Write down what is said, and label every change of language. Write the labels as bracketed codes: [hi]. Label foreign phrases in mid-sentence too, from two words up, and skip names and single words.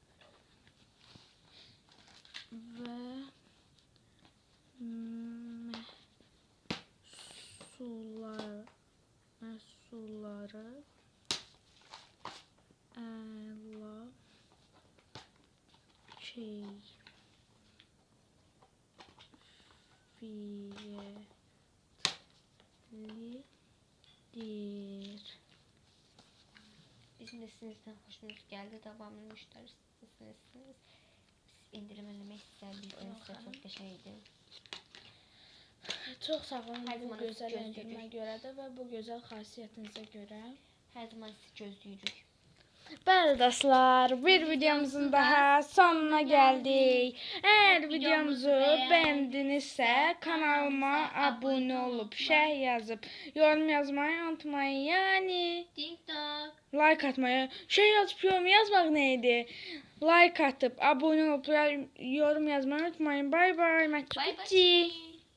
[az] Və məhsulları əla keyfiyyətlidir. [tr] Bizim de sizden hoşunuz geldi. Devamlı müşterisiniz. [az] İndirim eləmək istədiyiniz sizə çox qəşəngdir. Çox sağ olun Hər bu zaman gözəl sizi endirimə görə də və bu gözəl xasiyyətinizə görə. Hər zaman sizi gözləyirik. Bəli dostlar, bir videomuzun daha sonuna gəldik. Əgər videomuzu bəyəndinizsə, kanalıma abunə olub, şərh yazıb, yorum yazmayı unutmayın. Yəni TikTok. like atmayı, şey yazıb yorum yazmaq nə idi? Like atıp, abunə olub, yorum yazmayı unutmayın. [en] Bay bay, Bye bye. [az] mətbuqçi.